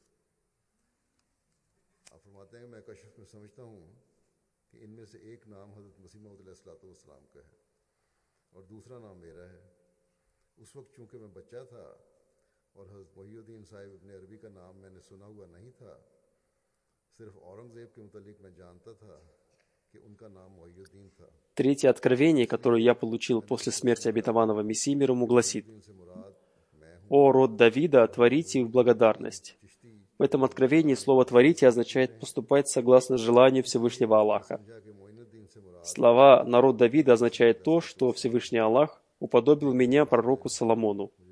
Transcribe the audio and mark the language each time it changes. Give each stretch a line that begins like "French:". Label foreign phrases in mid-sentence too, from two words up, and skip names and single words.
Urdu: آپ فرماتے ہیں میں کشف میں سمجھتا ہوں کہ ان میں سے ایک نام حضرت مسیح موعود علیہ السلام کا ہے اور دوسرا نام میرا ہے. اس وقت چونکہ میں بچہ تھا اور حضرت محی الدین صاحب ابن عربی کا نام میں نے سنا ہوا نہیں تھا، صرف اورنگزیب کے متعلق میں جانتا تھا کہ ان کا نام محی الدین تھا.
Russian: Третье откровение, которое я получил после смерти обетованного Мессии мир ему, гласит: «О род Давида, творите в благодарность». В этом откровении слово «творите» означает поступать согласно желанию Всевышнего Аллаха. Слова «народ Давида» означает то, что Всевышний Аллах уподобил меня пророку Соломону.